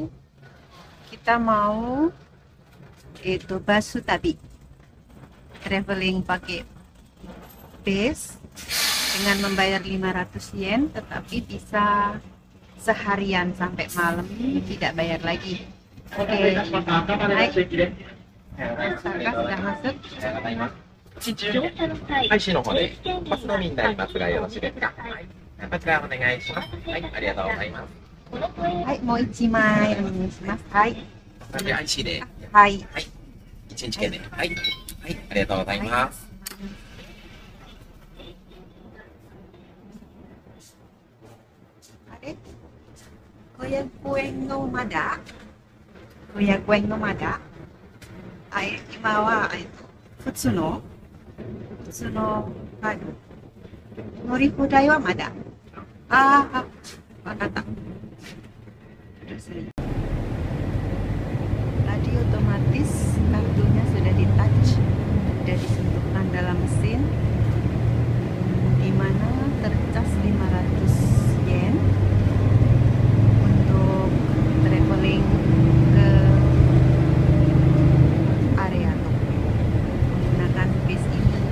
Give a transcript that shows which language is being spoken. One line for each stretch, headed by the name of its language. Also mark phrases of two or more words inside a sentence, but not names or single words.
Indonesian: Kita mau itu Basutabi, traveling pakai bis dengan membayar 500 yen, tetapi bisa seharian sampai malam tidak bayar lagi. Oke, naik. Saka sudah masuk.
Japanese: 配信の方でバスのみになりますがよろしいですか。はい、こちらお願いします。はい、ありがとうございます。はい、もう1枚お願いします。はい。これ IC で、はい。はい、1日券で、はい、はい、ありがとうございます。あれ、500円のまだ500円のまだ今は、普通の乗り放題はまだ。ああ、わかった。
Indonesian: Tadi otomatis kartunya sudah di touch, sudah disentuhkan dalam mesin, di mana tercas 500 yen untuk traveling ke area Tokyo menggunakan bis ini.